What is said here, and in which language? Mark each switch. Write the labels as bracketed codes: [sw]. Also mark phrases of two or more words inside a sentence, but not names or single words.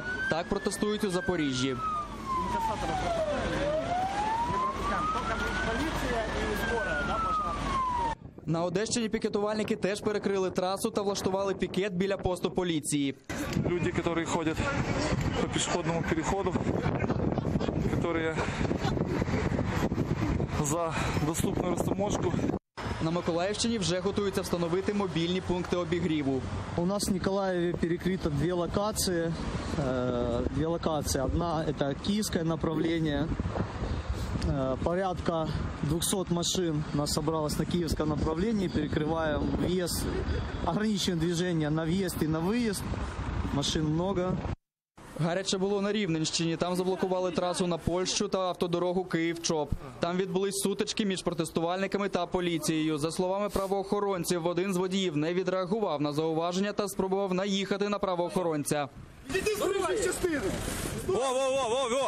[uk] Так протестують у Запоріжжі. На Одещині пікетувальники теж перекрили трасу та влаштували пікет біля посту поліції. Люди, які ходять по пішохідному переходу, які за доступну розтаможку. На Миколаївщині вже готуються встановити мобільні пункти обігріву. [ru] У нас в Николаеве перекрыто две локации. Одна – это киевское направление. Порядка 200 машин у нас собралось на киевском направлении. Перекрываем въезд, ограничиваем движение на въезд и на выезд. Машин много. [uk] Гаряче було на Рівненщині. Там заблокували трасу на Польщу та автодорогу Київ-Чоп. Там відбулись сутички між протестувальниками та поліцією. За словами правоохоронців, один з водіїв не відреагував на зауваження та спробував наїхати на правоохоронця. Іди з другої частини! Во!